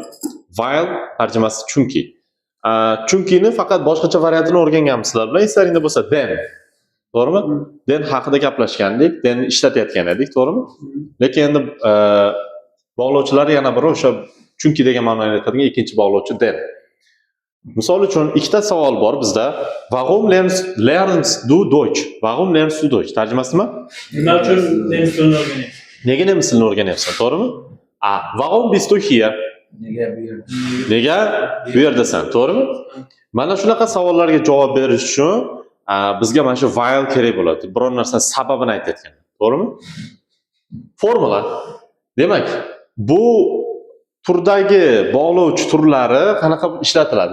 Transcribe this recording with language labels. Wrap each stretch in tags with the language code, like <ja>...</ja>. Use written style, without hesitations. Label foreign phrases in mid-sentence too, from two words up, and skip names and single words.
<uz>While tarjimasi chunki. Chunkini faqat boshqacha variantini o'rganganmiz sizlar bilan. Eslaringda bo'lsa then. To'g'rimi? Then haqida gaplashgandik, then ishlatayotgan edik, to'g'rimi? Lekin endi bog'lovchilar yana biri o'sha chunki degan ma'noni aytadigan ikkinchi bog'lovchi then. Misol uchun ikkita savol bor bizda.</uz> <de>Warum lernst du Deutsch? Warum lernst du Deutsch?</de> <uz>Tarjimasi nima? Nima uchun nemis tilini o'rganyapsan? Nega nemis tilini o'rganyapsan, to'g'rimi?</uz> <de>Warum bist du hier?</de> <uz>Nega bu yerdasan, to'g'rimi? Mana shunaqa savollarga javob berish uchun bizga mana shu while kerak bo'ladi. Biror narsa sababini aytayotgan, to'g'rimi? Formula. Demak, bu turdagi bog'lovchi turlari qanaqa ishlatiladi?</uz>